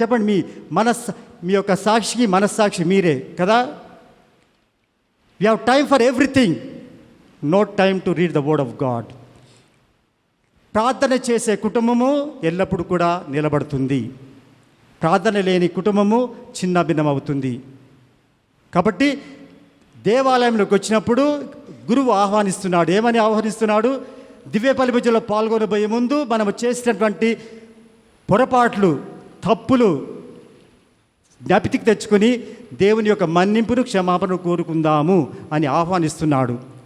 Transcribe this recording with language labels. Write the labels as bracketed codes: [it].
[te] చెప్పండి, మీ యొక్క సాక్షికి మనస్సాక్షి మీరే కదా. [en] We have time for everything, no time to read the word of God. [te] ప్రార్థన చేసే కుటుంబము ఎల్లప్పుడూ కూడా నిలబడుతుంది. ప్రార్థన లేని కుటుంబము చిన్న భిన్నమవుతుంది. కాబట్టి దేవాలయంలోకి వచ్చినప్పుడు గురువు ఆహ్వానిస్తున్నాడు. ఏమని ఆహ్వానిస్తున్నాడు? దివ్య బలి పూజలో పాల్గొనబోయే ముందు మనము చేసినటువంటి పొరపాట్లు, తప్పులు జ్ఞాపితికి తెచ్చుకొని దేవుని యొక్క మన్నింపును, క్షమాపణను కోరుకుందాము అని ఆహ్వానిస్తున్నాడు.